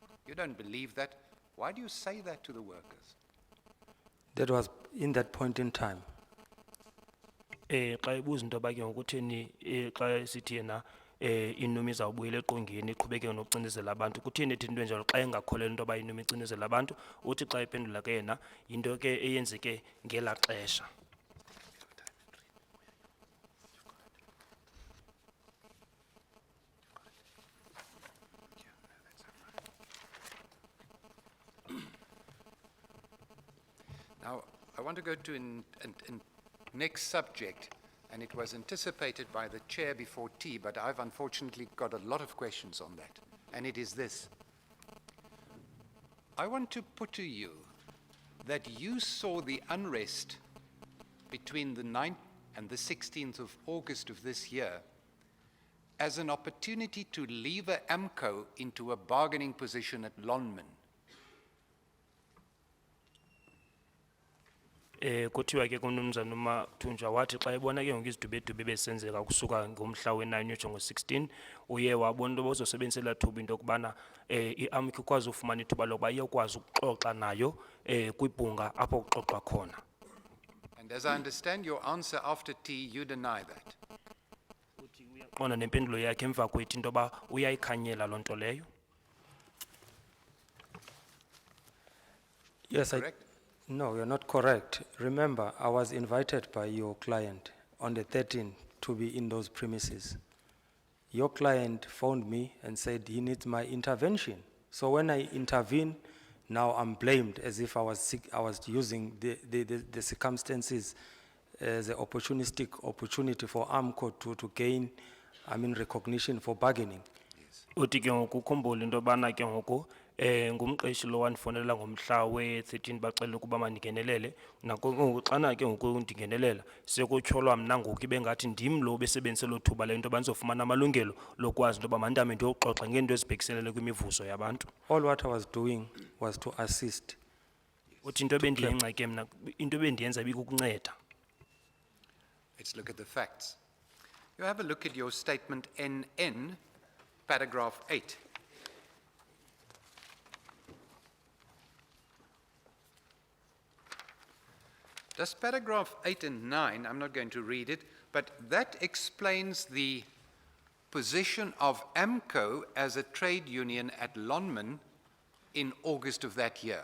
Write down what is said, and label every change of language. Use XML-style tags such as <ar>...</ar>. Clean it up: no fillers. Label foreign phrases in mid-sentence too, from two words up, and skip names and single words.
<en>You don't believe that. Why do you say that to the workers? That was in that point in time.</en> <xh>Xa ibuza into yoba ke ngokutheni xa sithi yena inumi izawubuyela eqongeni iqhubeke nokucinezela abantu kutheni ethi into enjalo xa engakholelwa into yoba inumi icinezela abantu uthi xa iphendula ke yena yinto ke eyenzeke ngelaa xesha.</xh> <en>Now, I want to go to an next subject, and it was anticipated by the chair before tea, but I've unfortunately got a lot of questions on that, and it is this. I want to put to you that you saw the unrest between the 9th and the 16th of August of this year as an opportunity to lever AMCO into a bargaining position at Lonmin.</en> <xh>Kuthiwa ke kuMnumzana uMathunjwa wathi xa ebona ke ngoku izidubedube besenzeka kusuka ngomhla we-9 uyotsho ngo-16 uye wabona into yoba uzosebenzisa elaa thuba into yokubana i-AMCO ikwazi ufumana ithuba lokuba iyokwazi ukuxoxa nayo kwibhunga apho kuxoxwa khona.</xh> <en>And as I understand your answer after tea, you deny that.</en> <xh>Qona nempendulo yakhe emva kwethi into yoba uyayikhanyela loo nto leyo.</xh> <en>Yes, Correct? No, you're not correct. Remember, I was invited by your client on the 13th to be in those premises. Your client phoned me and said he needs my intervention. So when I intervene, now I'm blamed as if I was using the circumstances as an opportunistic opportunity for AMCO to gain, recognition for bargaining.</en> <xh>Uthi ke ngoku ukhumbule into yobana ke ngoku ngumqeshi lo wandifonelela ngomhla we-13 baxela ukuba mandingenelele ngoku xana ke ngoku ndingenelela sekutyholwa mna ngoku ibe ngathi ndim lo besebenzise lo thuba le nto yoba ndizofumana amalungelo lokwazi into yoba mandihamba ndiyoxoxa ngeento ezibhekiselele kwimivuzo yabantu.</xh> <en>All what I was doing was to assist.</en> <xh>Uthi into ebendiyenza ke mna into ebendiyenza ibikukunceda.</xh> <en>Let's look at the facts. You have a look at your statement NN, paragraph 8. Does paragraph 8 and 9, I'm not going to read it, but that explains the position of AMCO as a trade union at Lonmin in August of that year.</en>